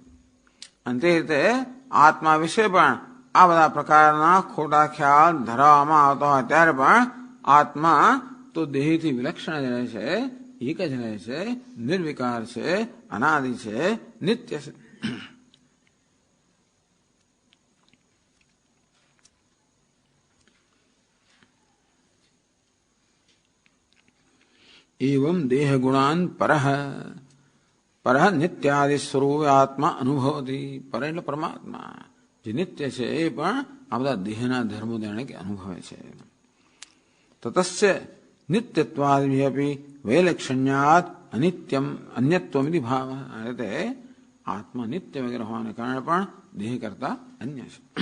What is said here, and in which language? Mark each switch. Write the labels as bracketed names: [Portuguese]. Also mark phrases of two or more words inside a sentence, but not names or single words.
[Gujarati] અને તે રીતે આત્મા વિશે પણ આ બધા પ્રકારના ખોટા ખ્યાલ ધરાવવામાં આવતા હોય ત્યારે પણ આત્મા તો દેહથી વિલક્ષણ જ રહે છે, એક જ રહે છે, નિર્વિકાર છે, અનાદિ છે, નિત્ય છે. [Sanskrit] एवं देह गुणान परह नित्यादि स्वरूप आत्मा अनुभवती. [Gujarati] पर એટલે પરમાત્મા જે નિત્ય છે એ પણ આ બધા દેહના ધર્મો જાણે કે અનુભવે છે. [Sanskrit] તતસ્ય નિત્યત્વાદિ અપી વૈલક્ષણ્યાત અનિત્યમ અન્યત્વમિતિ ભાવ. [Gujarati] એટલે આત્મા નિત્ય વગેરે હોવાને કારણે પણ દેહ કરતા અન્ય છે.